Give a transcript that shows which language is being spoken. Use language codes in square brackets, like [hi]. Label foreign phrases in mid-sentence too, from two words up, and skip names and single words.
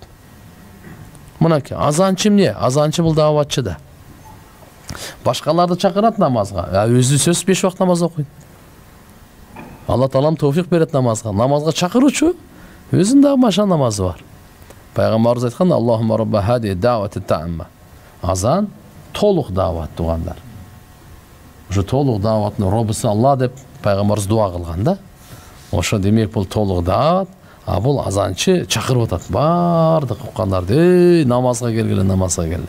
[ky] Мынакей, азанчы эмне? Азанчы бул дааватчы да. Башкаларды чакырат намазга. Өзү сөз 5 убакыт намаз окуйт. Алла Таалам тоофик берет намазга. Намазга чакыруучу өзүнүн дагы маша намазы бар. Пайгамбарыбыз айткан: [ar] "اللهم رب هذه الدعوة التامة". [ky] Азан толук даават тугандар. Ошо толук дааваттын роббусы Алла деп пайгамбарыбыз дуа кылган да. Ошо демек бул толук даават, а бул азанчы чакырып атат баардык уккандарды: намазга келгиле, намазга келгиле.